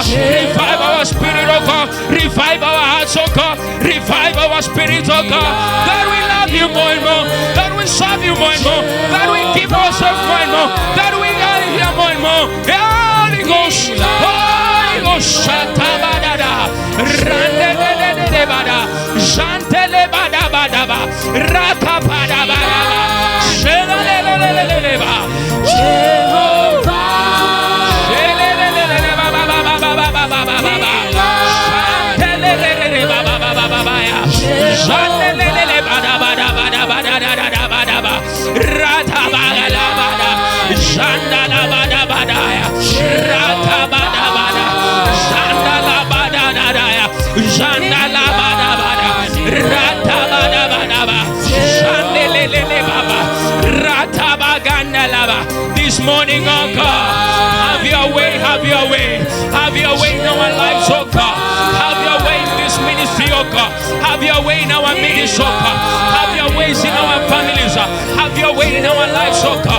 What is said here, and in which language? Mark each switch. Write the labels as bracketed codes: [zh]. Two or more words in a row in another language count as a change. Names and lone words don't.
[en] Revive our spirit, oh God. Revive our hearts, oh God. Revive our spirit, oh God. That we love you more and more. That we serve you more and more. That we give ourselves more and more. That we are here more and more. Holy Ghost. Holy Ghost. Shatabadada. Randelelelebada. Jantele bada bada ba. Rakapada bada ba. Sheleleleleleba. Jehovah. Shelelelelele baba baba baba baba baba. Shantelelelele baba baba baba ya. Shantelelele bada bada bada bada bada bada ba. Ratabala bada. Shandala bada bada ya. Ratabada bada. Shandala bada bada ya. Shandala bada bada. Ratabada bada ba. Shantelelele baba. this morning, oh God. Have your way, have your way. Have your way in our lives, oh God. Have your way in this ministry, oh God. Have your way in our ministry, oh God. Have your ways in our families. Have your way in our lives, oh God.